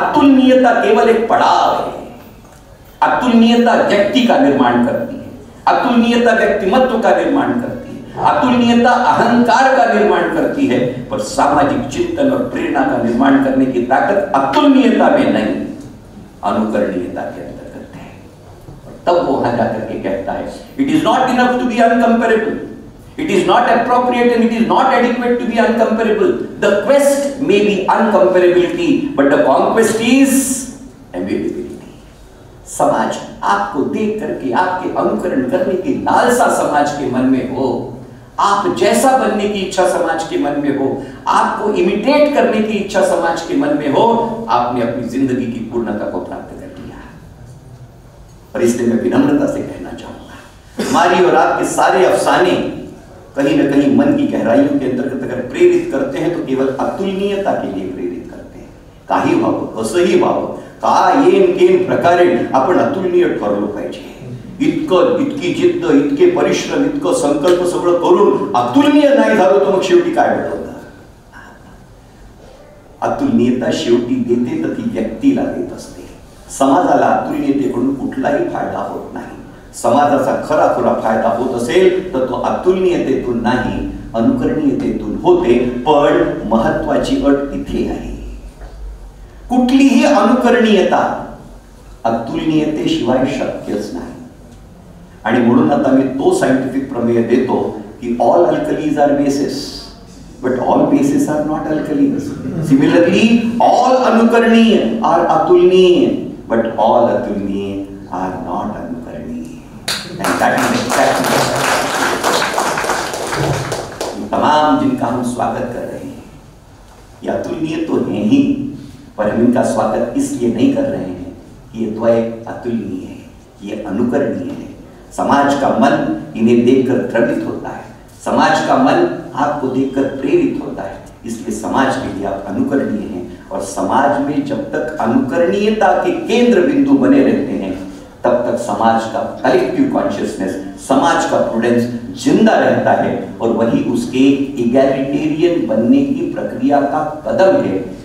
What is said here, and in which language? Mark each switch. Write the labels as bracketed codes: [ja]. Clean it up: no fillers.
[hi] अतुलनीयता केवल एक पड़ाव है। अतुलनीयता व्यक्ति का निर्माण करती है, अतुलनीयता व्यक्तिमत्व का निर्माण करती है, अतुलनीयता अहंकार का निर्माण करती है, पर सामाजिक चिंतन और प्रेरणा का निर्माण करने की ताकत अतुलनीयता में नहीं, अनुकरणीयता के अंतर्गत है। और तब वो वहां जाकर के कहता है, [en] It is not enough to be uncomparable, it is not appropriate and it is not adequate to be uncomparable. The quest may be uncomparability, but the conquest is emulability. [hi] समाज आपको देख करके आपके अनुकरण करने की लालसा समाज के मन में हो, आप जैसा बनने की इच्छा समाज के मन में हो, आपको इमिटेट करने की इच्छा समाज के मन में हो, आपने अपनी जिंदगी की पूर्णता को प्राप्त कर लिया। और इसलिए मैं विनम्रता से कहना चाहूंगा, हमारी और आपके सारे अफसाने कहीं न कहीं मन की गहराइयों के अंतर्गत अगर प्रेरित करते हैं तो केवल अतुलनीयता के लिए प्रेरित करते हैं। [mr] काही व्हावं, कसंही व्हावं, का येन प्रकारे आपण अतुलनीय ठरलो पाहिजे, इतकी जिद्द, इतके परिश्रम, इतकं संकल्प सगळं करून अतुलनीय नाही झालो तर मग शेवटी काय मिळतं? अतुलनीयता शेवटी देते तर ती व्यक्तीला देत असते, समाजाला अतुलनीयतेकडून कुठलाही फायदा होत नाही। समाजाचा खरा फायदा होत असेल तर तो अतुलनीयतेतून नाही, अनुकरणीयतेतून होते। पण महत्वाची अट इथे आहे, कुठलीही अनुकरणीयता अतुलनीयतेशिवाय शक्यच नाही। आणि म्हणून आता मी तो सायंटिफिक प्रमेय देतो की [en] All alkalis are bases, but all bases are not alkalis. Similarly, all अनुकरणीय are अतुलनीय, but all अतुलनीय are not अनुकरणीय। And that is exactly [hi] तमाम जिनका हम स्वागत कर रहे हैं, ये अतुलनीय तो है ही, पर हम इनका स्वागत इसलिए नहीं कर रहे हैं कि ये द्वय अतुलनीय है, ये अनुकरणीय है। समाज का मन इन्हें देखकर द्रवित होता है, समाज का मन आपको देखकर प्रेरित होता है, इसलिए समाज के लिए आप अनुकरणीय हैं। और समाज में जब तक अनुकरणीयता के केंद्र बिंदु बने रहते हैं तब तक समाज का कलेक्टिव कॉन्शियसनेस, समाज का प्रूडेंस जिंदा रहता है, और वही उसके इगैलिटेरियन बनने की प्रक्रिया का कदम है।